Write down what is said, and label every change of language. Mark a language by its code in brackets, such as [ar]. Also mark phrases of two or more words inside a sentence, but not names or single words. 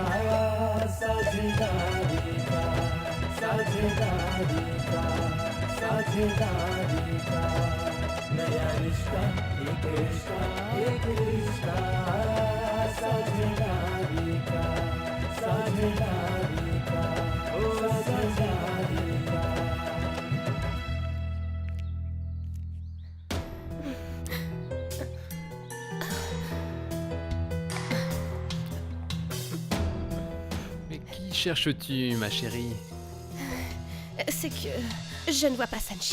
[hi] साझेदारी का साझेदारी का साझेदारी का नया रिश्ता एक रिश्ता साझेदारी का साझेदारी का ओ साझेदारी का [fr] Mais qui cherches-tu, ma chérie? C'est que je ne vois pas Sanchi.